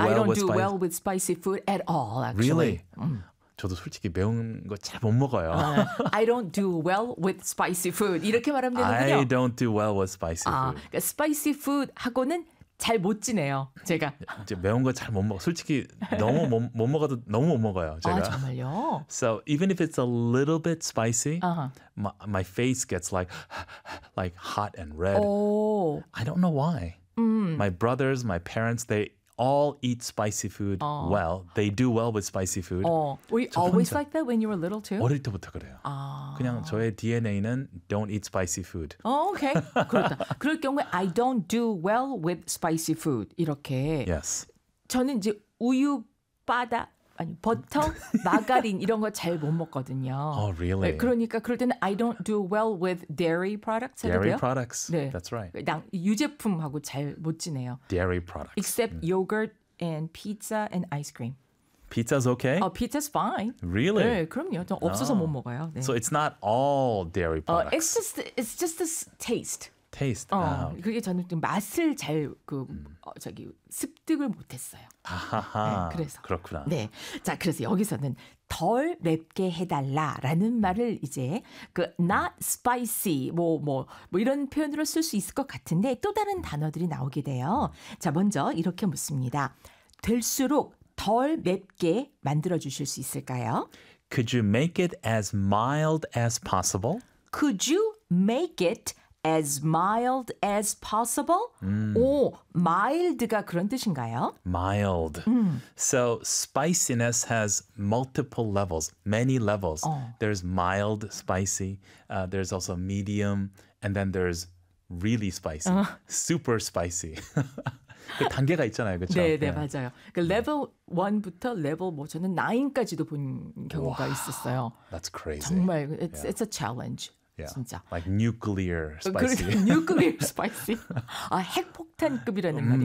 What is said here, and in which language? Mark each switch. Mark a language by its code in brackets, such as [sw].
[en] I don't do well with spicy food at all, actually. Really? [ko] 저도 솔직히 매운 거 잘 못 먹어요. [en] I don't do well with spicy food. [ko] 이렇게 말하면 되는군요. [en] I don't do well with spicy food. [ko] 그러니까 spicy food 하고는 잘 못 지내요, 제가. 매운 거 잘 못 먹어. 솔직히 너무 못 먹어도 너무 못 먹어요, 제가. 아, 정말요? [en] So even if it's a little bit spicy, my face gets like hot and red. Oh. I don't know why. My brothers, my parents, they all eat spicy food well. They do well with spicy food. Were you always like that when you were little too? [ko] 어릴 때부터 그래요. 그냥 저의 DNA는 [en] don't eat spicy food. [ko] Okay. 그렇다. 그럴 경우에 [en] I don't do well with spicy food. [ko] 이렇게. [en] Yes. [ko] 저는 이제 우유, 바다, 아니 버터, 마가린 이런 거 잘 못 먹거든요. [en] Oh, really? [ko] 그러니까 그럴 때는 [en] I don't do well with dairy products. Dairy products. [ko] 네. [en] That's right. [ko] 유제품하고 잘 못 지내요. [en] Dairy products. Except yogurt and pizza and ice cream. Pizza's okay? Oh, pizza's fine. Really? [ko] 네, 그럼요. 좀 없어서 못 먹어요. 네. [en] So it's not all dairy products. It's just this taste. Taste. [ko] 그게 저는 좀 맛을 잘 저기 습득을 못했어요. 아하하. 네, 그래서. 그렇구나. 네. 자, 그래서 여기서는 덜 맵게 해달라라는 말을 이제 그 not spicy 뭐 이런 표현으로 쓸 수 있을 것 같은데 또 다른 단어들이 나오게 돼요. 자, 먼저 이렇게 묻습니다. 될수록 덜 맵게 만들어 주실 수 있을까요? [en] Could you make it as mild as possible? Could you make it as mild as possible? [ko] 오, mild가 그런 뜻인가요? [en] Mild. So spiciness has multiple levels, many levels. There's mild spicy, there's also medium, and then there's really spicy, super spicy. [ko] 그 단계가 있잖아요, 그렇죠? 네, 네, 맞아요. 그 레벨 1부터 레벨 뭐 저는 9까지도 본 경우가 와, 있었어요. [en] That's crazy. [ko] 정말, [en] it's a challenge. Yeah, like nuclear spicy. Nuclear spicy. [ko] 아, 핵폭탄급이라는 말이